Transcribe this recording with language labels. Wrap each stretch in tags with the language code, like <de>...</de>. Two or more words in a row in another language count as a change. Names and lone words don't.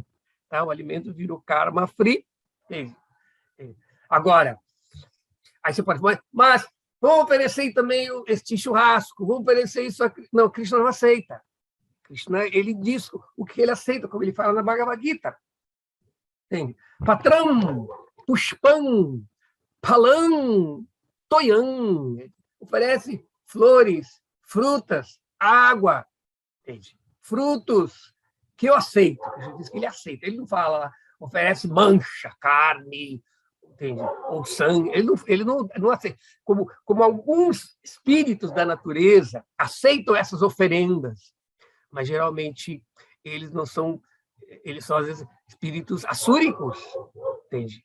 <pt>O alimento virou</pt> <en>karma free.</en> <pt>Agora, aí você pode falar, mas vamos oferecer também este churrasco, vamos oferecer isso aqui. Não, Krishna não aceita. Krishna, ele diz o que ele aceita, como ele fala na Bhagavad Gita. Entende?</pt> <sa>Patram, pushpam, palam, toyam.</sa> <pt>Oferece flores, frutas, água, entende? Frutos que eu aceito. Ele diz que ele aceita. Ele não fala, oferece mancha, carne, entende? Ou sangue. Ele não aceita. Como alguns espíritos da natureza aceitam essas oferendas, mas geralmente eles não são, eles são às vezes espíritos assúricos, entende?</pt>